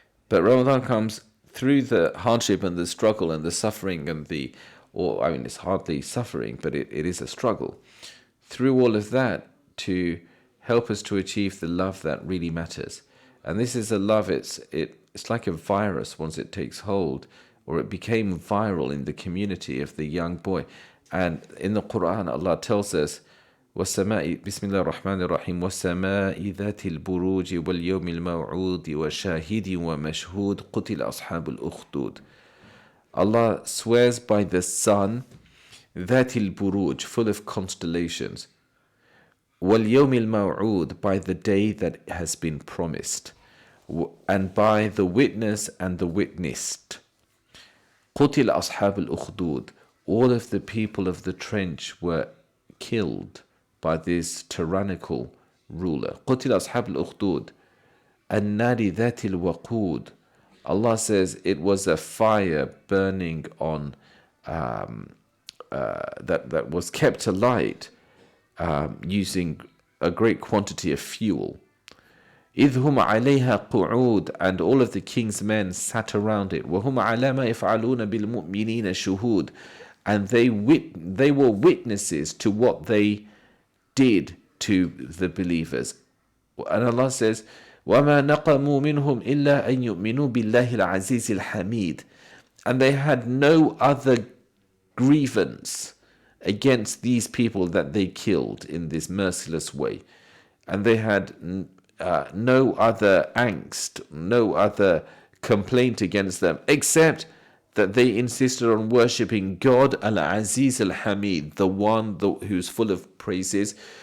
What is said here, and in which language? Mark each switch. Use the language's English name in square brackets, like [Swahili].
[English] But Ramadan comes through the hardship and the struggle and the suffering and it's hardly suffering, but it is a struggle. Through all of that, to help us to achieve the love that really matters. And this is a love, it's like a virus once it takes hold, or it became viral in the community of the young boy. And in the Quran, Allah tells us, [Arabic] وَالسَّمَاءِ بسم الله الرحمن الرحيم وَالسَّمَاءِ ذَاتِ الْبُرُوجِ وَالْيَوْمِ الْمَوْعُودِ وَشَاهِدٍ وَمَشْهُودٍ قُتِلَ أَصْحَابُ الْأُخْدُودِ. [English] Allah swears by the sun, [Arabic] ذَاتِ الْبُرُوجِ, [English] full of constellations, [Arabic] وَالْيَوْمِ الْمَوْعُودِ, [English] by the day that has been promised, and by the witness and the witnessed. [Arabic] قُتِلَ أَصْحَابُ الْأُخْدُودِ, [English] all of the people of the trench were killed by this tyrannical ruler. [Arabic] قُتِلَ أَصْحَابُ الْأُخْدُودِ النَّارِ ذَاتِ الْوَقُودِ. [English] Allah says it was a fire burning on that was kept alight using a great quantity of fuel. [Arabic] إِذْ هُمْ عَلَيْهَا قُعُودٌ, [English] and all of the king's men sat around it. [Arabic] وَهُمْ عَلَى مَا يَفْعَلُونَ بِالْمُؤْمِنِينَ شُهُودٌ, [English] and they were witnesses to what they did to the believers. And Allah says, [Arabic] وَمَا نَقَمُوا مِنْهُمْ إِلَّا أَن يُؤْمِنُوا بِاللَّهِ الْعَزِيزِ الْحَمِيدِ. [English] And they had no other grievance against these people that they killed in this merciless way. And they had no other angst, no other complaint against them, except that they insisted on worshipping God, Al-Aziz Al-Hamid, the one who's full of praises.